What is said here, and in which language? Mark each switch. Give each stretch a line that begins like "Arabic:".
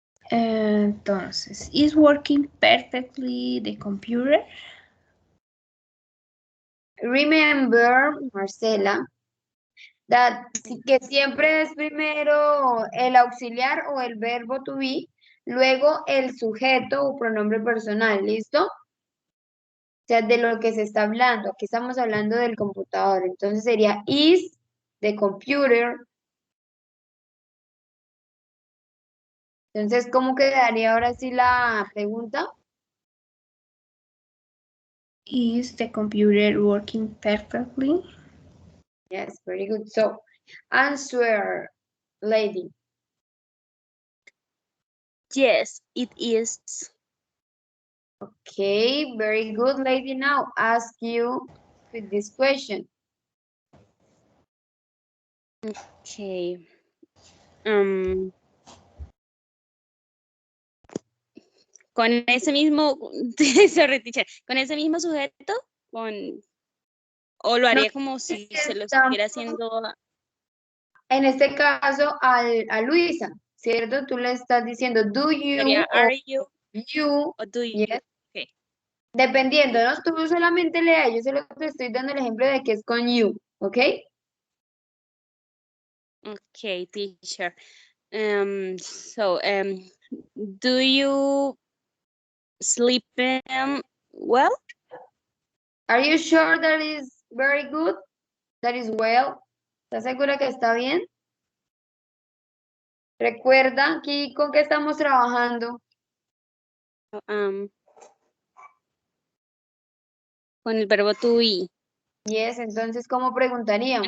English: Entonces, is working perfectly the computer? Remember,
Spanish: Marcela, que siempre es primero el auxiliar o el verbo to be, luego el sujeto o pronombre personal, ¿listo? O sea, de lo que se está hablando. Aquí estamos hablando del computador. Entonces sería
English: is the computer.
Spanish: Entonces, ¿cómo quedaría ahora sí la pregunta?
English: Is the computer working perfectly? Yes, very good. So, answer, lady. Yes, it is. Okay, very good, lady. Now, ask you with this question. Okay.
Spanish: Con ese mismo,
English: sorry, teacher,
Spanish: con ese mismo sujeto, o lo haría como si se lo estuviera haciendo. En este caso, a Luisa, ¿cierto? Tú le estás diciendo,
English: do you
Spanish: Sería o
English: are you you, o do you. yes. Okay.
Spanish: Dependiendo, ¿no? Tú solamente lea, yo solo te estoy dando el ejemplo de que es con you, ¿ok?
English: Okay, teacher. So, do you sleep well? Are you sure that is very good? That is well?
Spanish: ¿Estás segura que está bien? Recuerda aquí con qué estamos trabajando. Con el verbo to be.
English: Yes,
Spanish: entonces, ¿cómo preguntaríamos?